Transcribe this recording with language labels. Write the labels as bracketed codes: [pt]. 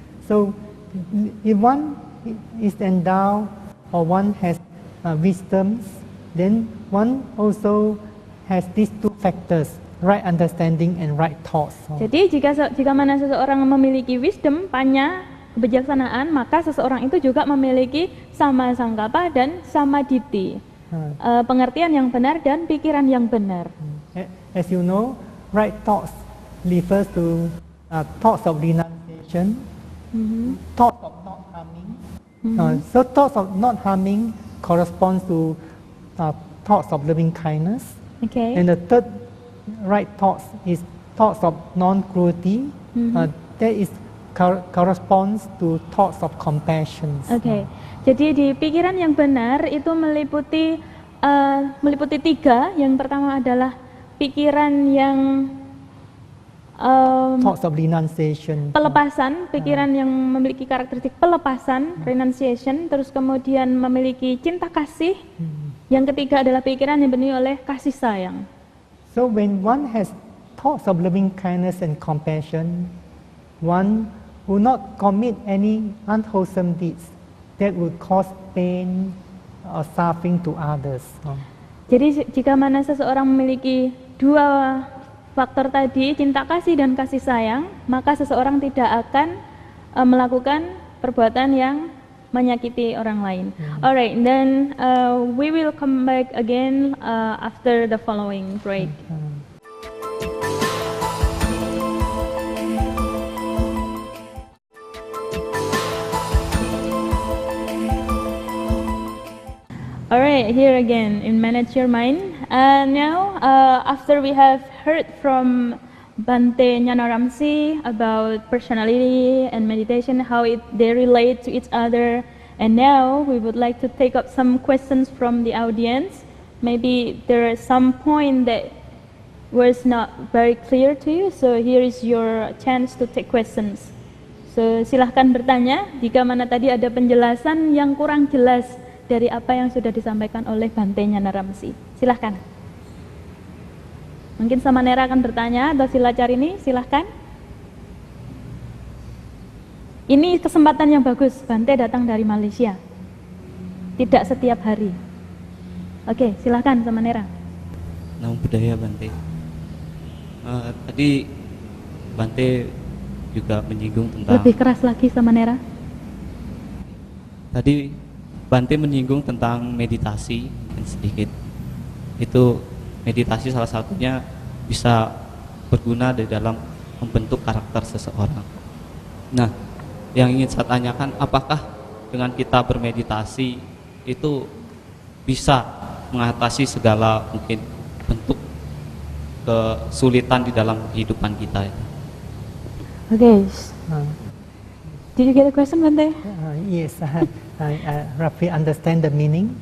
[en] So if one is endowed or one has wisdoms, then one also has these 2 factors, right understanding and right thoughts. [id] Jadi jika mana seseorang memiliki wisdom, panya, kebijaksanaan, maka seseorang itu juga memiliki sama sangkapa dan sama diti, pengertian yang benar dan pikiran yang benar. [en] As you know, right thoughts refers to thoughts of renunciation, thoughts of not harming. So thoughts of not harming corresponds to thoughts of loving kindness. Okay. And the third right thoughts is thoughts of non-cruelty. That is corresponds to thoughts of compassion. [id] Oke. Jadi di pikiran yang benar itu meliputi 3. Yang pertama adalah pikiran yang [en] Thoughts of renunciation. [id] pelepasan, pikiran yang memiliki karakteristik pelepasan, renunciation, terus kemudian memiliki cinta kasih. Yang ketiga adalah pikiran yang dipenuhi oleh kasih sayang. [en] So when one has thoughts of loving kindness and compassion, one will not commit any unwholesome deeds that would cause pain or suffering to others. [id] Jadi jika mana seseorang memiliki 2 faktor tadi, cinta kasih dan kasih sayang, maka seseorang tidak akan melakukan perbuatan yang menyakiti orang lain. [en] Alright, then we will come back again after the following break. Alright, here again in Manage Your Mind. Now, after we have heard from Bante Nyanaramsi about personality and meditation, how they relate to each other, and now we would like to take up some questions from the audience. maybe there is some point that was not very clear to you, so here is your chance to take questions. [id] So silahkan bertanya jika mana tadi ada penjelasan yang kurang jelas dari apa yang sudah disampaikan oleh Bante Nyanaramsi. Silahkan. Mungkin Samanera akan bertanya atau Silacarini, silahkan. Ini kesempatan yang bagus, Bante datang dari Malaysia. Tidak setiap hari. Oke, silahkan Samanera. Namo Buddhaya Bante. Tadi Bante juga menyinggung tentang. Lebih keras lagi Samanera. Tadi Bante menyinggung tentang meditasi sedikit. Itu meditasi salah satunya bisa berguna di dalam membentuk karakter seseorang. Nah, yang ingin saya tanyakan, apakah dengan kita bermeditasi itu bisa mengatasi segala mungkin bentuk kesulitan di dalam kehidupan kita? [en] Okay. Did you get the question, Bante? Yes, I roughly understand the meaning.